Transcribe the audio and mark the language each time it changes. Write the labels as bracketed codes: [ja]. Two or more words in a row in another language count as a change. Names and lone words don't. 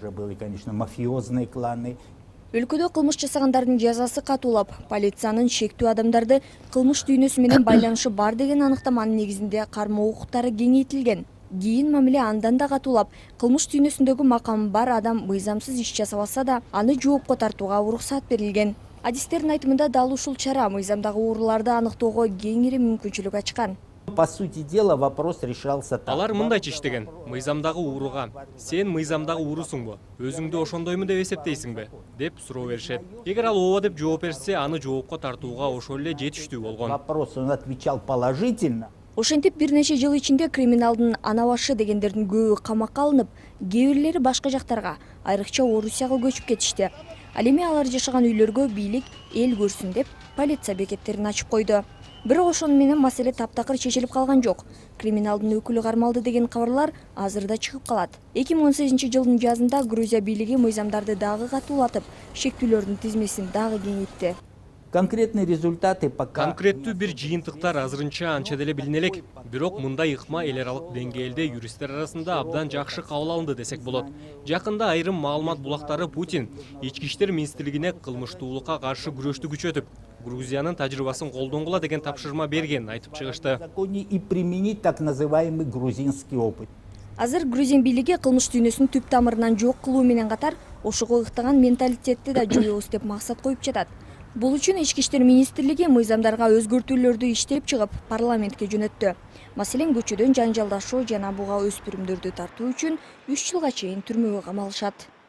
[ky] Өлкөдө кылмыш жасагандардын жазасы катуулап, полициянын шектүү адамдарды кылмыш дүйнөсү менен байланышы бар деген аныктаманын негизинде кармоо укуктары кеңейтилген. Кийин мамиле андан да катуулап, кылмыш дүйнөсүндөгү макамы бар адам мыйзамсыз иш жасабаса да, аны жоопко тартууга уруксат берилген. Адистердин айтымында дал ушул чара мыйзамдагы ууруларды аныктоого кеңири мүмкүнчүлүк ачкан. [ru] По сути дела, вопрос решался так. [ky] Алар мындайча иштеген. Мыйзамдагы ууруга сен мыйзамдагы уурусуңбу? Өзүңдү ошондоймун деп эсептейсиңби? Деп суроо беришет. Эгер ал ооба деп жооп берсе, аны жоопко тартууга ошол эле жетиштүү болгон. [ru] Вопрос он отвечал положительно. [ky] Ошентип бир нече жыл ичинде криминалдын ана башы дегендердин көбү камакка алынып, кээ бирлери башка жактарга, айрыкча Орусияга көчүп кетишти. Ал эми алар жашаган үйлөргө бийлик эл көрсүн деп полиция бекеттерин ачып койду. Бирок ошону менен маселе таптакыр чечилип калган жок. Криминалдын өкүлү кармалды деген кабарлар азыр да чыгып калат. 2018-жылдын жазында Грузия бийлиги мыйзамдарды дагы катуулатып, шектүүлөрдүн тизмесин дагы кеңейтти. [ru] Конкретные результаты пока... [ky] Конкреттүү бир жыйынтыктар азырынча анча деле билине элек. Бирок мындай ыкма эл аралык деңгээлде юристтер арасында абдан жакшы кабыл алынды десек болот. Жакында айрым маалымат булактары Путин ички иштер министрлигине кылмыштуулукка каршы күрөштү күчөтүп, Грузиянын тажрыйбасын колдонгула деген тапшырма берген айтып чыгышты. [ru] И применить так называемый грузинский опыт. [ky] Азыр Грузин бийлиги кылмыш дүйнөсүн түп тамырынан жок кылуу менен катар, ошого ыктаган менталитетти да жоебуз деп максат коюп жатат. Бул үчүн Ички иштер министрлиги мыйзамдарга өзгөртүүлөрдү иштеп чыгып, парламентке жөнөттү. Маселен, көчөдөн жанжалдашуу жана буга өспүрүмдөрдү тартуу үчүн 3 жылга чейин түрмөгө камалышат.